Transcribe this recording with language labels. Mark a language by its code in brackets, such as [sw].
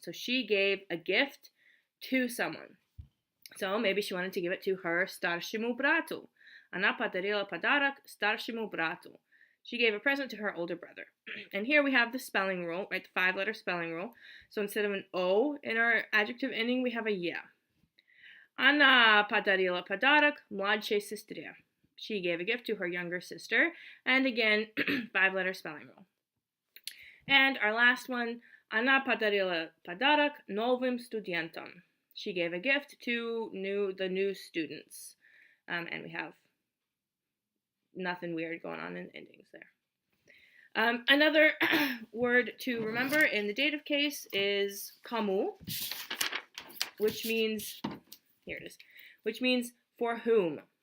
[en] So she gave a gift to someone. So maybe she wanted to give it to her starshimu bratu. [ru] Ana padarila padarak starshimu bratu. [en] She gave a present to her older brother. And here we have the spelling rule, right? The 5-letter spelling rule. So instead of an O in our adjective ending, we have a ya. [ru] Она подарила подарок младшей сестре. [en] She gave a gift to her younger sister. And again, 5-letter spelling rule. And our last one, [ru] она подарила подарок новым студентам. [en] She gave a gift to the new students. And we have nothing weird going on in endings there. Another word to remember in the dative case is kamu, which means, here it is, which means for whom.